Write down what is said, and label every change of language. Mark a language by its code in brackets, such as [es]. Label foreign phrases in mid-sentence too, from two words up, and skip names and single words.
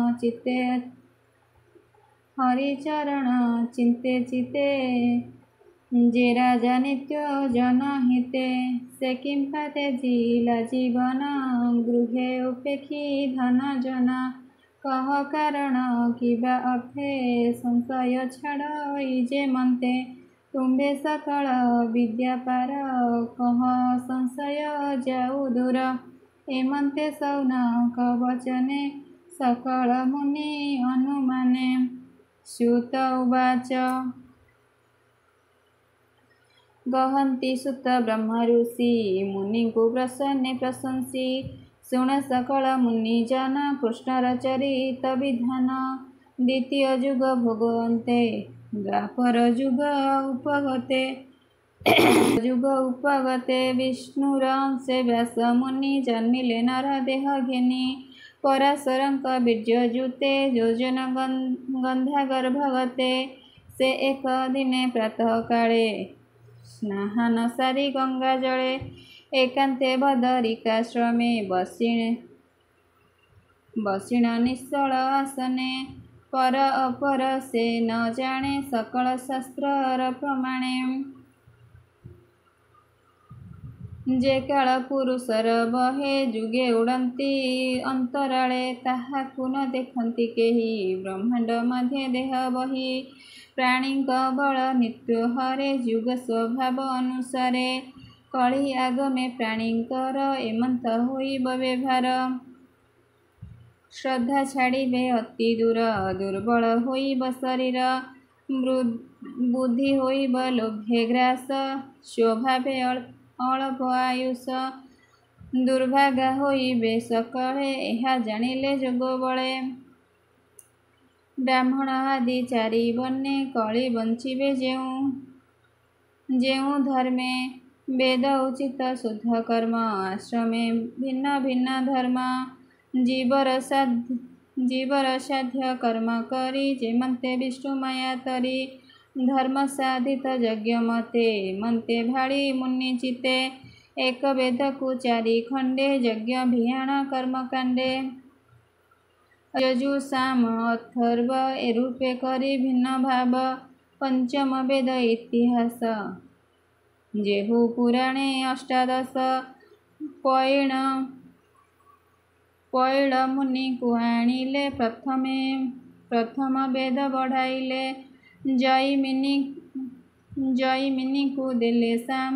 [or] ଚିତ୍ତେ ଯେ ରାଜା ନିତ୍ୟ ଜନହିତେ ସେ କିଂ ପାତେଜିଲା ଜୀବନ ଗୃହେ ଉପେକ୍ଷୀ ଧନ ଜନ କହ କାରଣ କିବା ଅର୍ଥେ ସଂଶୟ ଛାଡ଼ ଯେ ମନ୍ତେ ତୁମ୍ବେ ସକଳ ବିଦ୍ୟା ପାର କହ ସଂଶୟ ଯାଉ ଦୂର ଏମନ୍ତେ ସୌନକ ବଚନେ ସକଳ ମୁନି ଅନୁମାନେ। ସୂତ ଉବାଚ ଗହନ୍ତି ସୁତ ବ୍ରହ୍ମ ଋଷି ମୁନିଙ୍କୁ ପ୍ରସନ୍ନେ ପ୍ରଶଂସୀ ଶୁଣ ସକଳ ମୁନିଜନ କୃଷ୍ଣର ଚରିତ ବିଧାନ। ଦ୍ୱିତୀୟ ଜୁଗ ଭୋଗବନ୍ତେ ଦ୍ୱାପର ଜୁଗ ଉପଗତେ ବିଷ୍ଣୁରଂଶେ ବ୍ୟାସ ମୁନି ଜନ୍ମିଲେ ନର ଦେହ ଘେନି ପରାଶରଙ୍କ ବୀର୍ଯ୍ୟଜୁତେ ଯୋଜନ ଗନ୍ଧା ଗର୍ଭଗତେ ସେ ଏକ ଦିନେ ପ୍ରାତଃ କାଳେ ସ୍ନାନ ସାରି ଗଙ୍ଗା ଜଳେ ଏକାନ୍ତେ ବଦରିକାଶ୍ରମେ ବସିଣ ନିଶ୍ଚଳ ଆସନେ ପର ଅପର ସେ ନ ଜାଣେ ସକଳ ଶାସ୍ତ୍ର ପ୍ରମାଣେ। ଯେ କାଳ ପୁରୁଷର ବହେ ଜୁଗେ ଉଡ଼ନ୍ତି ଅନ୍ତରାଳେ ତାହାକୁ ନ ଦେଖନ୍ତି କେହି ବ୍ରହ୍ମାଣ୍ଡ ମଧ୍ୟ ଦେହ ବହି ପ୍ରାଣୀ ବଳ ନିତ୍ୟ ହରେ ଜୁଗ ସ୍ୱଭାବ ଅନୁସାରେ କଳି ଆଗମେ ପ୍ରାଣୀଙ୍କର ଏମନ୍ତ ହୋଇବ ବ୍ୟବହାର। ଶ୍ରଦ୍ଧା ଛାଡ଼ିବେ ଅତି ଦୂର ଦୁର୍ବଳ ହୋଇବ ଶରୀର ବୁଦ୍ଧି ହୋଇବ ଲୋଭେ ଗ୍ରାସ ସ୍ୱଭାବେ ଅଳ୍ପ ଆୟୁଷ ଦୁର୍ଭାଗା ହୋଇବେ ସକଳେ ଏହା ଜାଣିଲେ ଯୋଗ ବଳେ। ବ୍ରାହ୍ମଣ ଆଦି ଚାରି ବର୍ଣ୍ଣେ କଳି ବଞ୍ଚିବେ ଯେଉଁ ଧର୍ମେ ବେଦ ଉଚିତ ଶୁଦ୍ଧ କର୍ମ ଆଶ୍ରମେ ଭିନ୍ନ ଭିନ୍ନ ଧର୍ମ ଜୀବର ସାଧ୍ୟ କର୍ମ କରି ଯେମନ୍ତେ ବିଷ୍ଣୁ ମାୟା ତରି ଧର୍ମ ସାଧିତ ଯଜ୍ଞ ମତେ ମନ୍ତେ ଭାଳି ମୁନି ଚିତ୍ତେ ଏକ ବେଦ କୁ ଚାରି ଖଣ୍ଡେ ଯଜ୍ଞ ଭିଆଣ କର୍ମ କାଣ୍ଡେ ଯଜୁ ସାମ ଅଥର୍ବ ଏ ରୂପେ କରି ଭିନ୍ନ ଭାବ ପଞ୍ଚମ ବେଦ ଇତିହାସ ଯେହୁ ପୁରାଣେ ଅଷ୍ଟାଦଶ ପୈଳ ମୁନି କୁ ଆଣିଲେ ପ୍ରଥମ ବେଦ ବଢ଼ାଇଲେ ଜୈମିନୀ କୁ ଦେଲେ ସାମ